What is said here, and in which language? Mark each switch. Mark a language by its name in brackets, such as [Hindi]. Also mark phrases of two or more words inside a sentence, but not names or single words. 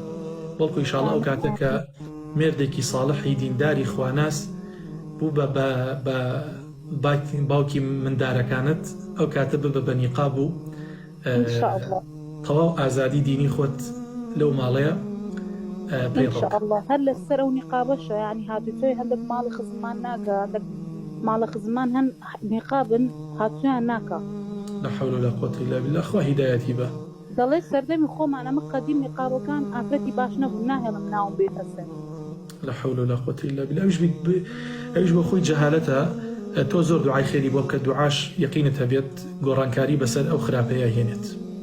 [Central Kurdish] بەڵکو ئینشاءڵڵا ئەو کاتە کە مێردێکی ساڵحی دینداری خواناس بوو بە باوکی مندارەکانت، ئەو کاتە ببە بە نیقاب و تەواو ئازادی دینی خۆت لەو ماڵەیە ئینشاءڵڵا. هەر لەسەر ئەو نیقابەشە، یعنی هاتووتۆی هەندێک ماڵی خزمان ناکە، هەندێک ماڵە خزمان هەن نیقابن هاتوویان ناکە. [Arabic] لا حول ولا قوة إلا بالله. [Central Kurdish] خوا هیدایەتی بە. دەڵێ سەردەمی خۆمان ئەمە قەدیم نیقابەکان ئافرەتی باش نەبوو، ناهێڵم ناوم بێتە سەر. [Arabic] لا حول ولا قوة إلا بالله. [Central Kurdish] ئەویش بۆ خۆی جەهالەتە. تۆ زۆر دوعای خێری بۆ بکە، دوعاش یەقینت هەبێت گۆڕانکاری بەسەر ئەو خراپەیە هێنێت.